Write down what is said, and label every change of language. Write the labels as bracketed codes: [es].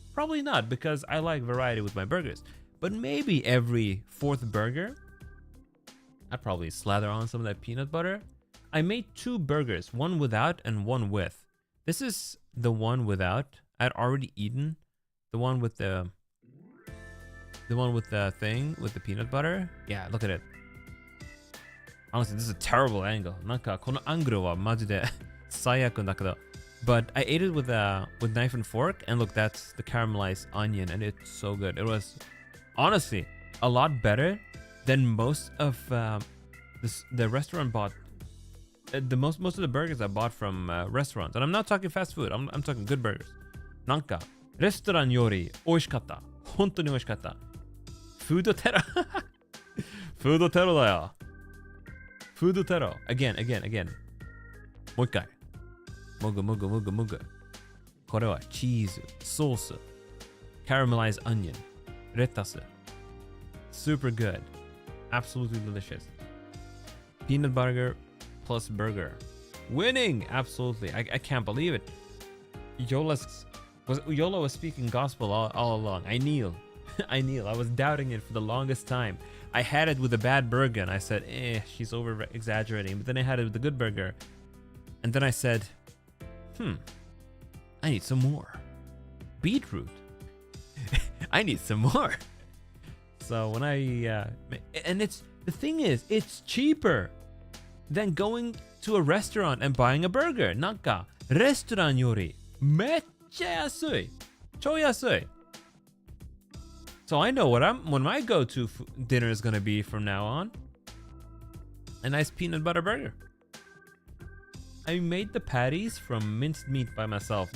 [en] Probably not, because I like variety with my burgers. But maybe every fourth burger, I'd probably slather on some of that peanut butter. I made 2 burgers, one without and one with. This is the one without. I'd already eaten the one with the thing with the peanut butter. Yeah, look at it. Honestly, this is a terrible angle. [ja] なんかこのアングルはマジで最悪だけど。 [en] But I ate it with knife and fork, and look, that's the caramelized onion, and it's so good. It was honestly a lot better than most of the restaurant bought. Most of the burgers I bought from restaurants, and I'm not talking fast food. I'm talking good burgers. [ja] なんかレストランより美味しかった。本当に美味しかった。フードテロ。フードテロだよ。フードテロ。Again. もう一回。もぐ。これはチーズ、ソース、caramelized onion, レタス。 [en] Super good. Absolutely delicious. Peanut butter plus burger. Winning! Absolutely. I can't believe it. Yola was speaking gospel all along. I kneel. I was doubting it for the longest time. I had it with a bad burger and I said, she's over exaggerating. But then I had it with a good burger. And then I said, I need some more. Beetroot. I need some more. So when and the thing is, it's cheaper than going to a restaurant and buying a burger. [ja] なんか、レストランよりめっちゃ安い。超安い。 [en] So I know what my go-to dinner is gonna be from now on. A nice peanut butter burger. I made the patties from minced meat by myself.